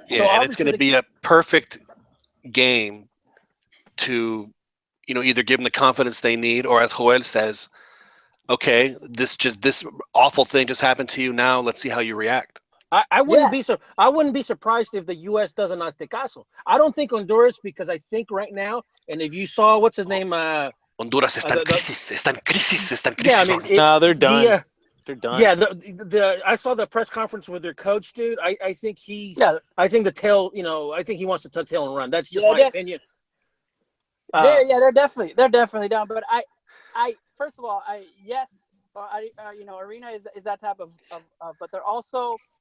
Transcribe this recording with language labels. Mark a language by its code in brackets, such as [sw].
[en] Yeah, so and it's going to be a perfect game to, either give them the confidence they need, or as Joel says, okay, this awful thing just happened to you. Now let's see how you react. I wouldn't be surprised if the U.S. does an Aztecaso. I don't think Honduras, because I think right now, and if you saw what's his name, [es] Honduras está en crisis. [en] Yeah, I mean, no, they're done. They're done. Yeah, I saw the press conference with their coach, dude. I think I think the tail. I think he wants to tuck tail and run. That's just my opinion. They're definitely down. But I first of all, Arena is that type of but they're also.